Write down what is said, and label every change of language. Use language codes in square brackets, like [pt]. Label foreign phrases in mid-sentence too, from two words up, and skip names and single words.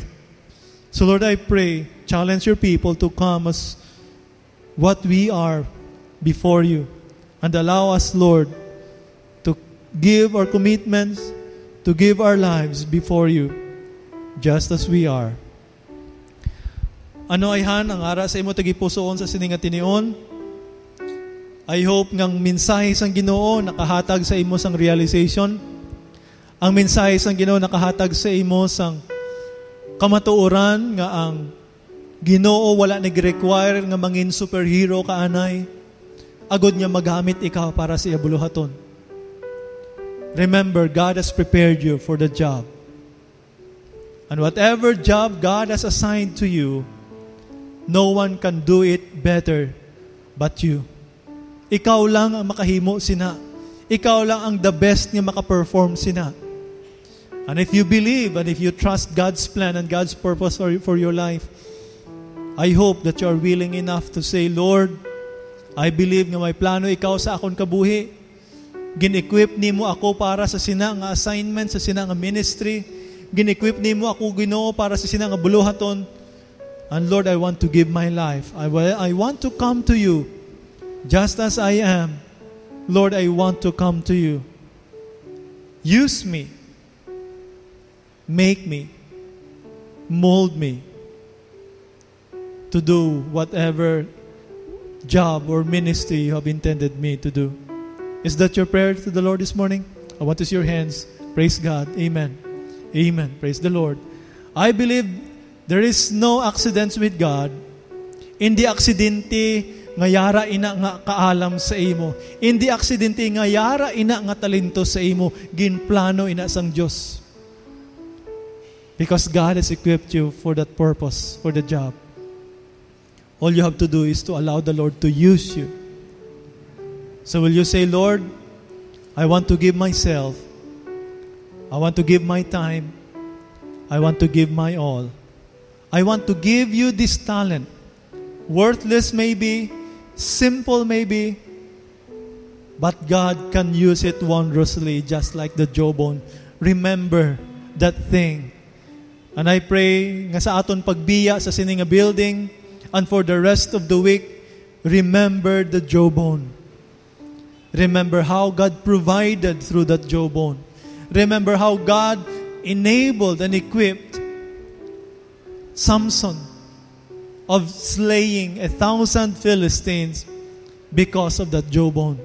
[en] So, Lord, I pray, challenge your people to come as what we are before you. And allow us, Lord, to give our commitments, to give our lives before you, just as we are. [hil] Ano ayhan ang ara sa imo tagipusoon sa sininga tinion? [en] I hope [hil] ngang mensahe sang Ginoo nakahatag sa imo sang realization. Ang mensahe sang Ginoo nakahatag sa imo sang kamatuoran nga ang Ginoo wala nag-require nga mangin superhero kaanay. Agod nga magamit ikaw para sa iyabuluhaton. [en] Remember, God has prepared you for the job. And whatever job God has assigned to you, no one can do it better but you. [hil] Ikaw lang ang makahimo sina. Ikaw lang ang [en] the best [hil] nga makaperform sina. [en] And if you believe and if you trust God's plan and God's purpose for your life, I hope that you are willing enough to say, Lord, I believe [hil] nga may plano ikaw sa akon kabuhi. Gin-equip nimo ako para sa sina nga assignment, sa sina nga ministry. Gin-equip nimo ako, Ginoo, para sa sina nga buluhaton. [en] And Lord, I want to give my life. I want to come to you just as I am. Lord, I want to come to you. Use me. Make me. Mold me to do whatever job or ministry you have intended me to do. Is that your prayer to the Lord this morning? I want to see your hands. Praise God. Amen. Amen. Praise the Lord. I believe there is no accidents with God. [hil] Hindi aksidente nga yara ina nga kaalam sa imo. Hindi aksidente nga yara ina nga talento sa imo. Ginplano ina sang Dios. [en] Because God has equipped you for that purpose, for the job. All you have to do is to allow the Lord to use you. So will you say, Lord, I want to give myself. I want to give my time. I want to give my all. I want to give you this talent. Worthless maybe, simple maybe, but God can use it wondrously, just like the jawbone. Remember that thing. And I pray [hil] nga sa aton pagbiya sa sining nga building, [en] and for the rest of the week, remember the jawbone. Remember how God provided through that jawbone. Remember how God enabled and equipped Samson of slaying 1,000 Philistines because of that jawbone.